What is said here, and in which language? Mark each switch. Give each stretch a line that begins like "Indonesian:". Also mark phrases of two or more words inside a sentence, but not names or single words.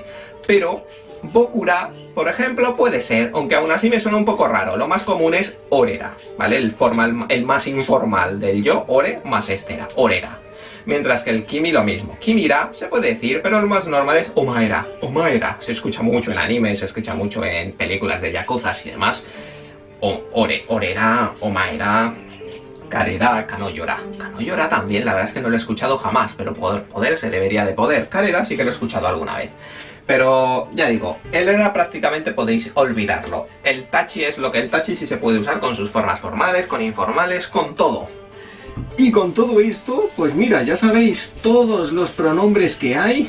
Spanish: Pero bokura, por ejemplo, puede ser, aunque aún así me suena un poco raro. Lo más común es orera, ¿vale? El más informal del yo, ore, más estera, orera. Mientras que el kimi lo mismo. Kimira se puede decir, pero lo más normal es omaera. Omaera. Se escucha mucho en anime, se escucha mucho en películas de yakuzas y demás.
Japanese: Orera, omaera, karera, kanoyora.
Spanish: Kanoyora también, la verdad es que no lo he escuchado jamás, pero poder se debería de poder. Karera sí que lo he escuchado alguna vez. Pero ya digo, el era prácticamente podéis olvidarlo. El tachi es lo que el tachi sí se puede usar con sus formas formales, con informales, con todo. Y con todo esto, pues mira, ya sabéis todos los pronombres que hay.